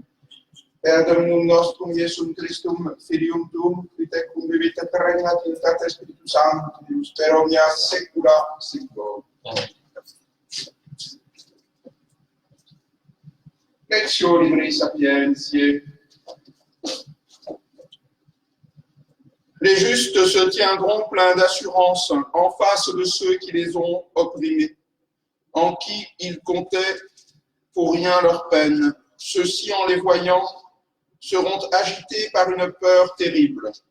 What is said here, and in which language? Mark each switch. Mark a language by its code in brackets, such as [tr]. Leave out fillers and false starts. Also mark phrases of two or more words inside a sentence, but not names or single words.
[la] Per Dominum nostrum Iesum Christum, Filium Tuum, qui tecum vivit et regnat in Trinitate Spiritus Sanctus, per omnia saecula saeculorum. Lectio Libri Sapientiae. [fr] Les justes se tiendront pleins d'assurance en face de ceux qui les ont opprimés, en qui ils comptaient pour rien leur peine. Ceux-ci, en les voyant, seront agités par une peur terrible.